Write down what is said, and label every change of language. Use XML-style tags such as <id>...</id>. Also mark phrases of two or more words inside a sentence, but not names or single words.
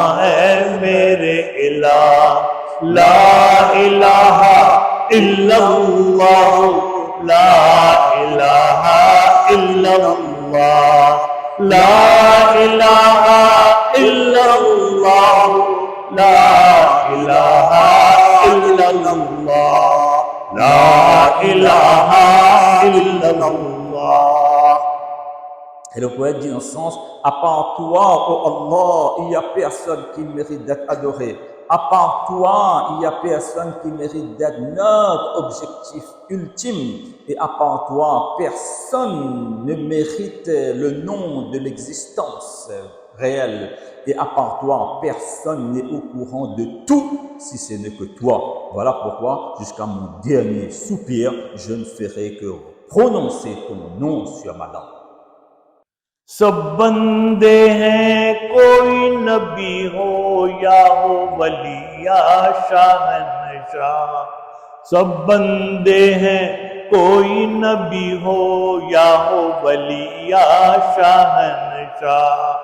<ur>ہے میرے الہ،</ur> <ar>لا الہ الا اللہ، لا الہ الا اللہ، لا الہ الا اللہ، لا الہ الا اللہ، لا الہ الا اللہ.</ar> <fr>Et le poète dit dans ce sens, à part toi, oh Allah, il n'y a personne qui mérite d'être adoré. À part toi, il n'y a personne qui mérite d'être notre objectif ultime. Et à part toi, personne ne mérite le nom de l'existence réelle. Et à part toi, personne n'est au courant de tout si ce n'est que toi. Voilà pourquoi, jusqu'à mon dernier soupir, je ne ferai que prononcer ton nom sur ma langue.</fr> <ur>سب بندے ہیں، کوئی نبی ہو یا ہو ولی یا شاہنشاہ، سب بندے ہیں، کوئی نبی ہو یا ہو ولی یا شاہنشاہ،</ur>